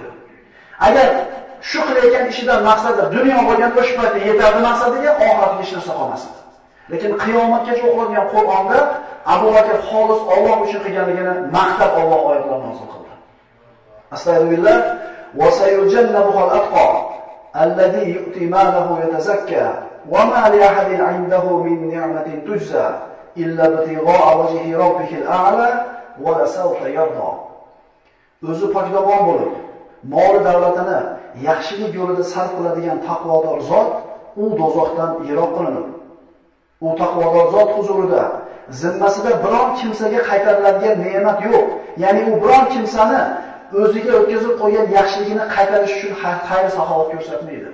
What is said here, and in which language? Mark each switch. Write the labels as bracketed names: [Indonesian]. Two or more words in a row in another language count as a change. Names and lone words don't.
[Uzbek] Agar shu qilayotgan ishidan maqsadi dunyo bo'lgan o'sha paytda yetarli maqsadiga oxiratga hech narsa qolmasdi. Lekin qiyomatgacha o'qiladigan Qur'onda Abu Bakr xolis Alloh uchun qilganligini maqtab Alloh oyatlar nozil qildi. [Arabic] أستغفر الله وسيجنبها الأتقى الذي يؤتي ماله يتزكى وما لأحد عنده من نعمة تجزى إلا ابتغاء وجه ربه الأعلى ولسوف يرضى. [Uzbek] O'zi pokdamon bo'lib, mol davlatini yaxshilik yo'lida sarf qiladigan taqvodor zot u dozoqdan yiroq qilinadi. U taqvodor zot huzurida zimmasida biron kimsaga qaytariladigan ne'mat yo'q. Ya'ni u biron kimsani o'ziga o'tkazib qo'ygan yaxshiligini qaytarish uchun xayr-saxovat ko'rsatmaydi.